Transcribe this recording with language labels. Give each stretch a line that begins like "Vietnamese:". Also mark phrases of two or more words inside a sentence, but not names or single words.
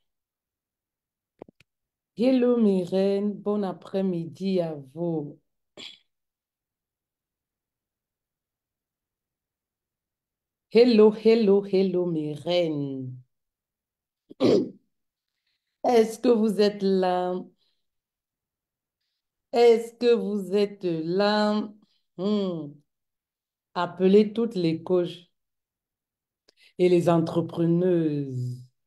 French: Hello, Myrène, bon après-midi à vous. Hello, hello, hello, Myrène. Est-ce que vous êtes là? Est-ce que vous êtes là? Hmm. Appelez toutes les coachs et les entrepreneuses.